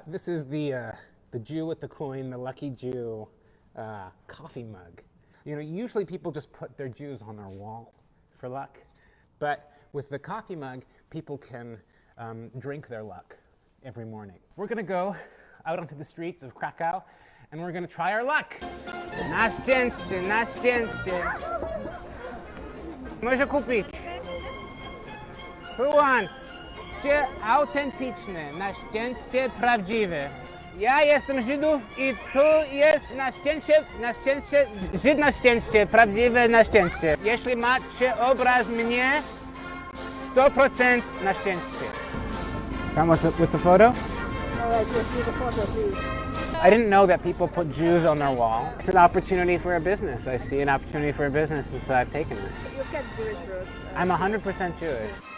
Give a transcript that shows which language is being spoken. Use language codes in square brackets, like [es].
[en] This is the Jew with the coin, the lucky Jew coffee mug. You know, usually people just put their Jews on their wall for luck. But with the coffee mug, people can drink their luck every morning. We're going to go out onto the streets of Krakow and we're going to try our luck. [pl] Na szczęście, na szczęście. Może kupić. [en] Who wants? [pl] Szczęście autentyczne, na szczęście prawdziwe. Ja jestem Żydów i tu jest na szczęście, Żyd na szczęście, prawdziwe na szczęście. Jeśli macie obraz mnie, 100% na szczęście. [en] Come with the photo? All right, let's see the photo, please. I didn't know that people put Jews on their wall. It's an opportunity for a business. I see an opportunity for a business, and so I've taken it. You've got Jewish roots. I'm 100% Jewish.